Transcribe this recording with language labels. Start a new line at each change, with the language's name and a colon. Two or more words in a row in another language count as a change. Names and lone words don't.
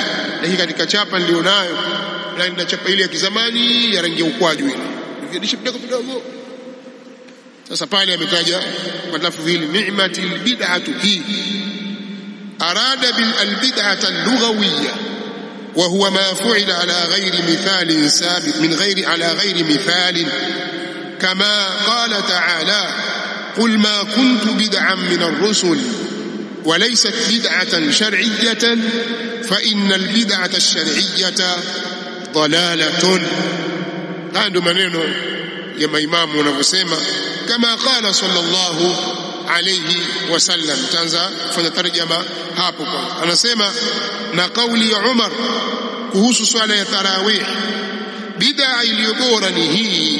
Swahili: Na hii katika chapa nilionayo, na nina chapa ile ya kizamani ya rangi ya ukwaju ile, nikidisha kidogo. Sasa pale ametaja kwa lafzi hili
Arabic: نعمة البدعة hii, أراد بالبدعة اللغوية وهو ما فعل على غير مثال سابق من غير على غير مثال، كما قال تعالى قل ما كنت بدعا من الرسل وليست بدعة شرعية فإن البدعة الشرعية ضلالة.
Swahili: هذا maneno ya maimamu wanavyosema kama
Arabic: قال صلى الله عليه وسلم.
Swahili: Tanza kufanya tarjama hapo kwanza. Anasema na kauli ya Umar kuhusu swala ya tarawih, bid'a iliyo bora ni hii.